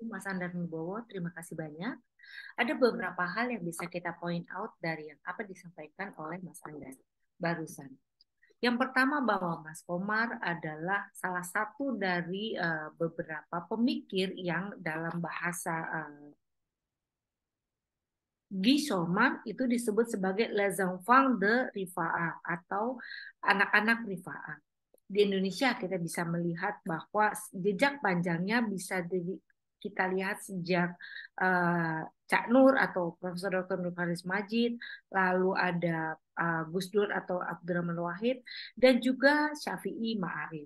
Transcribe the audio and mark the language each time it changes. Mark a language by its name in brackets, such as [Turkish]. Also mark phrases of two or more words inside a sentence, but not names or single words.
[Indonesian] Mas Andar Nubowo, terima kasih banyak. Ada beberapa hal yang bisa kita [English] point out [Indonesian] dari yang apa disampaikan oleh Mas Andar barusan. Yang pertama, bahwa Mas Komar adalah salah satu dari beberapa pemikir yang dalam bahasa Guy Chomart itu disebut sebagai [French] les enfants de Rifa'ah [Indonesian] atau anak-anak Rifa'ah. Di Indonesia kita bisa melihat bahwa jejak panjangnya bisa kita lihat sejak Cak Nur atau Profesor Dr. Nur Faris Majid, lalu ada Gus Dur atau Abdurrahman Wahid, dan juga Syafi'i Ma'arif.